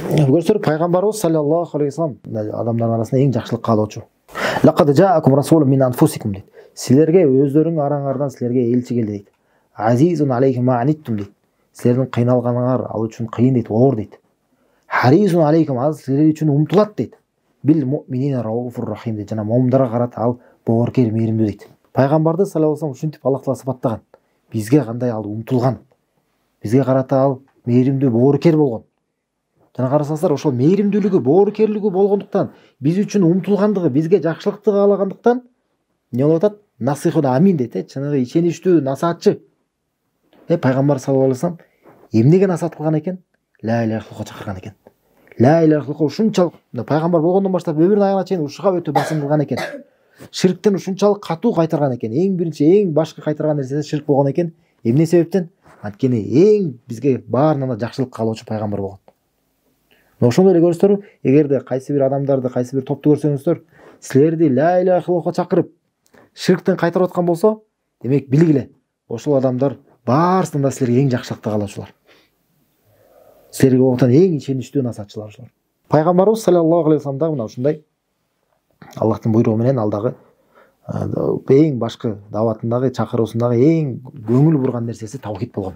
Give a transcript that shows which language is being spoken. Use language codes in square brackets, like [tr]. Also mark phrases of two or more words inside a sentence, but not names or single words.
[ky] Көрсөр пайгамбарыбыз [ar] صلى الله عليه وسلم [ky] адамдардын арасында эң жакшылык каалоочу. [ar] لقد جاءكم رسول من أنفسكم [ky] дейт. Силерге өздөрүң араңардан силерге элчи келди дейт. [ar] عزيز عليه ما عنتم дейт. [ky] Силердин кыйналганыңар ал үчүн кыйын дейт, оор дейт. [ar] حريص عليكم [ky] ал силер үчүн умтулат дейт. [ar] بالمؤمنين رءوف رحيم [ky] дейт. Жана момундарга карата ал бооркер, мээримдүү дейт. Пайгамбарды [ar] صلى الله عليه وسلم [ky] ушинтип [ar] الله تعالى [ky] сыпаттаган. Бизге кандай ал умтулган. Бизге карата ал мээримдүү, бооркер болгон. Жана карасаңыздар, ошол мээримдүүлүгү, бооркерлиги болгондуктан, биз үчүн умтулгандыгы, бизге жакшылыкты каалагандыктан не болуп атат? [ar] ناصح أمين [ky] дейт, чыныгы ишеничтүү насаатчы. Пайгамбар [ar] صلى الله عليه وسلم [ky] эмнеге насаат кылган экен? [ar] لا إله إلا الله [ky] чакырган экен. [ar] لا إله إلا الله [ky] ушунчалык пайгамбар болгондон баштап өмүрүнүн аягына чейин ушуга өтө басым кылган экен. Ширктен ушунчалык катуу кайтарган экен. Эң биринчи, эң башкы кайтарган нерсеси ширк болгон экен. Эмне себептен? Анткени эң бизге баарынан да жакшылык каалоочу пайгамбар болгон. Ошондой эле көрсөңүздөр, эгерде кайсы бир адамдарды, кайсы бир топту көрсөңүздөр, силерди [ar] لا إله إلا الله [ky] чакырып, ширктен кайтарып аткан болсо, демек билгиле, ошол адамдар баарысынан да силерге эң жакшылыкты каалоочулар. Силерге оотан эң ишеничтүү насаатчылар ошолор. Пайгамбарыбыз [ar] صلى الله عليه وسلم [ky] дагы мына ушундай Аллахтын буйругу менен алдагы эң башкы даватындагы, чакыруусундагы эң көңүл бурган нерсеси таухид болгон.